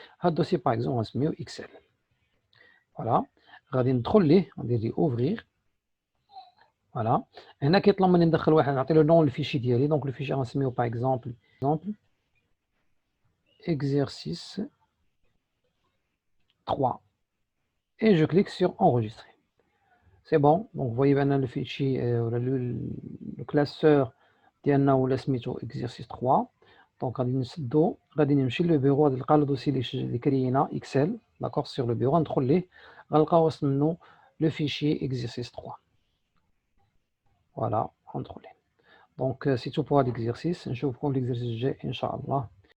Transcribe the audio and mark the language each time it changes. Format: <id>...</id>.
<ar>هاد الدوسي باغ اكزومبل غنسميو اكسل فوالا غادي ندخل ليه ندير ليه اوفرير فوالا. هنا كيطلب مني ندخل واحد نعطي له نون الفيشي ديالي دونك الفيشي غنسميو باغ اكزومبل exercice 3</ar> <fr>et je clique sur enregistrer. C'est bon, donc vous voyez maintenant le fichier, le classeur</fr> <ar>ديالنا ولا سميتو</ar> <fr>exercice 3.</fr> <ar>دونك غادي نسدو غادي نمشي للبيرو غادي نلقى لو دوسي اللي كريينا اكسل داكوغ سور لو بيرو ندخل ليه غنلقاو وسط منو لو فيشي exercice 3 فوالا غندخل ليه. دونك سي تو بور هاد l'exercice نشوفكم في l'exercice الجاي ان شاء الله.</ar>